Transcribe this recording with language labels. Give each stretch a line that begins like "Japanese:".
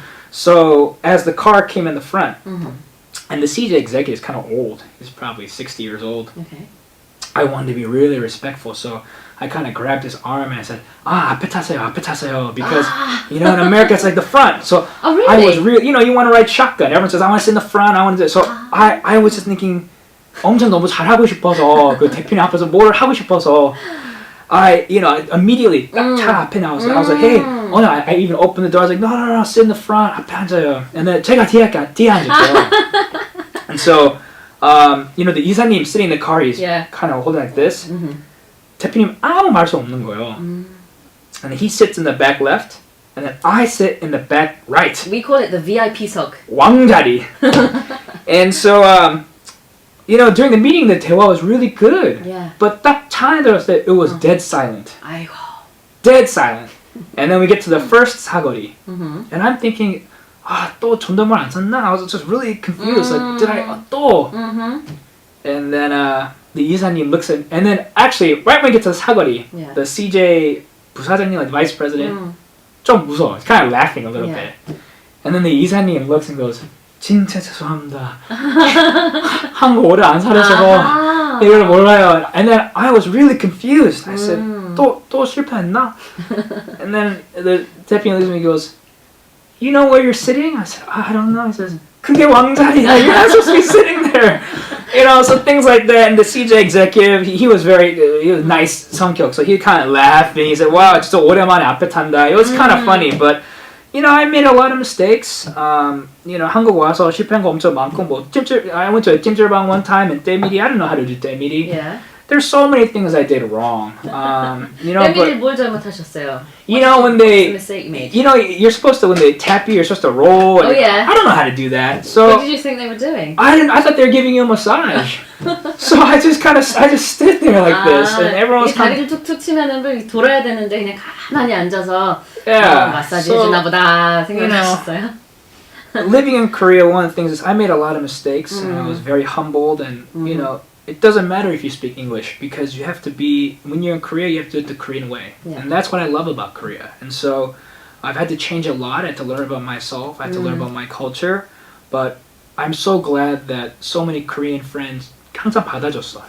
English: So as the car came in the front, and the CJ executive is kind of old. He's probably 60 years old. Okay. I wanted to be really respectful, so I kind of grabbed his arm and I said,
Korean: 앞에 타세요,
English: because, in America it's like the front. So Oh, really? I was really, you want to ride shotgun. Everyone says, I want to sit in the front, I want to do it. So I was just thinking,
Korean: 엄청 너무 잘하고 싶어서, 그 대표님 앞에서 뭘 하고 싶어서,
English: I immediately
Korean: 딱 차 앞에 나왔어요.
English: I was like, hey, no, I even opened the door. I was like, no, sit in the front,
Korean: 앞에 앉아요.
English: And then
Korean: 제가 뒤에 앉았죠.
English: And so, the 이사님 sitting in the car, he's kind of holding like this.
Korean: 대표님 아무 말씀 없는 거예요.
English: And he sits in the back left, and then I sit in the back right. We call it the VIP 석.
Korean: 왕자리.
English: And so, during the meeting, the
Korean: 대화
English: was really good. Yeah. But
Korean: 딱 차 안에 들었을 때,
English: it was dead silent.
Korean: 아이고.
English: Dead silent. And then we get to the first 사거리. And I'm thinking,
Korean: 또 존댓말 안 썼나?
English: I was just really confused. Like, did I 또? And then the 이사님 looks at, and then actually right when we get to the 사거리, the CJ 부사장님, like the vice president, 좀 무서워. He's kind of laughing a little bit. And then the 이사님 looks and goes,
Korean: 진짜 죄송합니다. 한국 오래 안 살아서 이걸 몰라요.
English: And then I was really confused. I said,
Korean: 또 실패했나?
English: And then the 대표님 looks at me and goes, you know where you're sitting? I said, I don't know. He says,
Korean: 그게 왕자리야.
English: You're not supposed to be sitting there. So things like that. And the CJ executive, he was he was nice 성격. So he kind of laughed and he said, wow,
Korean: 진짜 오랜만에 앞에 탄다.
English: It was kind of funny, but I made a lot of mistakes.
Korean: 한국 와서 실패한 거 엄청 많고,
English: I went to a 찜질방 one time and 때밀이, I don't know how to do 때밀이. Yeah. There's so many things I did wrong.
Korean: 때밀이 뭘 잘못하셨어요?
English: When What's the they, mistake you made? you're supposed to, when they tap you, you're supposed to roll. And I don't know how to do that. So What did you think they were doing? I thought they were giving you a massage. So I just stood there like this, and everyone was kind
Korean: 다리를 툭툭 치면은 돌아야 되는데 그냥 가만히 앉아서
English: of,
Korean: 마사지 해주나 보다 생각하셨어요?
English: living in Korea, one of the things is I made a lot of mistakes, and I was very humbled, and it doesn't matter if you speak English because you have to be, when you're in Korea, you have to do it the Korean way. Yeah. And that's what I love about Korea. And so I've had to change a lot. I had to learn about myself. I had to learn about my culture. But I'm so glad that so many Korean friends
Korean: 항상 받아줬어.